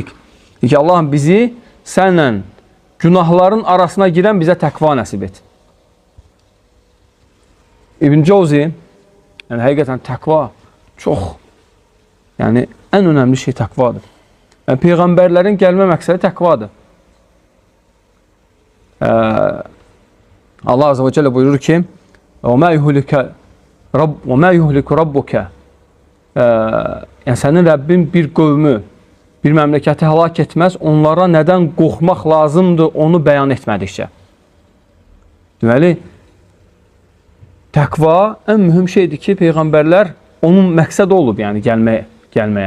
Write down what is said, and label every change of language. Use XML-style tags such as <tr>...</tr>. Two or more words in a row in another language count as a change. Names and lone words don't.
<az>Deyir ki, Allahım bizi sənlə günahların arasına girən bizə təqva nəsib et. İbn Cavzi, yəni həqiqətən təqva çox, yəni ən önəmli şey təqvadır. Yəni, Peyğəmbərlərin gəlmə məqsədi təqvadır.</az> <ar>الله عز وجل</ar> <az>buyurur ki</az> <ar>وَمَا يُهْلِكُ رَبُّكَ</ar> <az>Yəni, sənin Rəbbin bir qövmü, bir məmləkəti həlak etməz, onlara nədən qorxmaq lazımdır, onu bəyan etmədikcə. Deməli, təqva ən mühüm şeydir ki, Peyğəmbərlər onun məqsədi olub, yəni gəlməyə.</az>